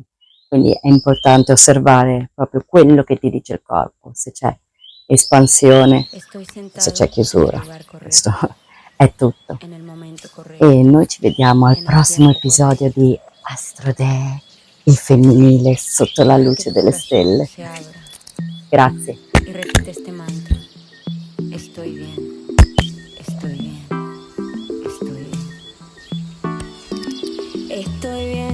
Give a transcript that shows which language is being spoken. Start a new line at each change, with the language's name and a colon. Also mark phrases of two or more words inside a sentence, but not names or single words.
Italian: Quindi è importante osservare proprio quello che ti dice il corpo, se c'è espansione, se c'è chiusura. Questo è tutto. E noi ci vediamo al prossimo episodio di Astrodee, il femminile sotto la luce delle stelle. Grazie.
Spanish: Y repite este mantra. Estoy bien, estoy bien, estoy bien. Estoy bien.